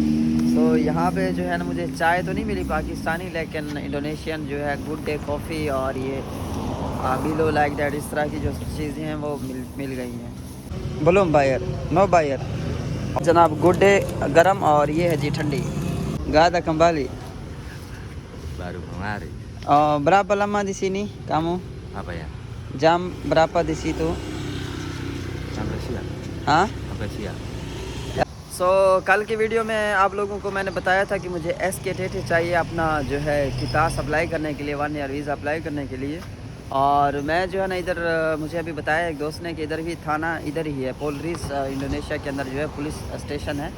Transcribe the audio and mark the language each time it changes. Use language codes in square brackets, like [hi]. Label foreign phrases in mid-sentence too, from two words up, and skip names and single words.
[hi] सो यहाँ पे जो है ना मुझे चाय तो नहीं मिली पाकिस्तानी, लेकिन इंडोनेशियन जो है गुड डे कॉफ़ी और ये [en] below like that [hi] इस तरह की जो चीज़ें हैं वो मिल गई हैं। बोलो बायर नो बायर जनाब गुड डे गरम और ये है जी ठंडी गादा kembali [id] Baru kemari. Berapa lama di sini kamu? Apa ya? Jam berapa di situ? Sampai siang. [hi] हाँ [id] Sampai siang. [hi] सो कल की वीडियो में आप लोगों को मैंने बताया था कि मुझे SK-TT चाहिए अपना जो है किताब अप्लाई करने के लिए, 1 [en] year visa [hi] अप्लाई करने के लिए। और मैं जो है ना इधर मुझे अभी बताया एक दोस्त ने कि इधर भी थाना इधर ही है पोलरीज इंडोनेशिया के अंदर जो है [en] police station [hi] है।